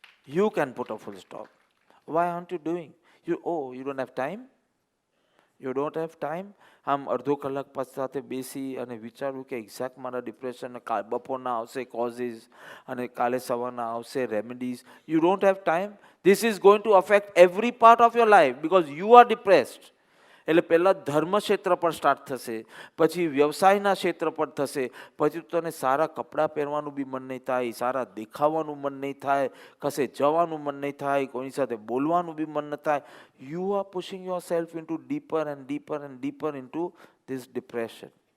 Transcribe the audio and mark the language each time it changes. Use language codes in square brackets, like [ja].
[en] You can put a full stop. Why aren't you doing? You don't have time? You don't have time? [gu] આમ અડધો કલાક સાથે બેસી અને વિચારવું કે એક્ઝેક્ટ મારા ડિપ્રેશન બપોરના આવશે કોઝિસ અને કાલે સવારના આવશે remedies. [en] You don't have time? This is going to affect every part of your life because you are depressed. [gu] એટલે પહેલાં ધર્મ ક્ષેત્ર પર સ્ટાર્ટ થશે, પછી વ્યવસાયના ક્ષેત્ર પર થશે, પછી તને સારા કપડાં પહેરવાનું બી મન નહીં થાય, સારા દેખાવાનું મન નહીં થાય, કશે જવાનું મન નહીં થાય, કોઈની સાથે બોલવાનું બી મન ન થાય. [en] You are pushing yourself into deeper and deeper and deeper into this depression.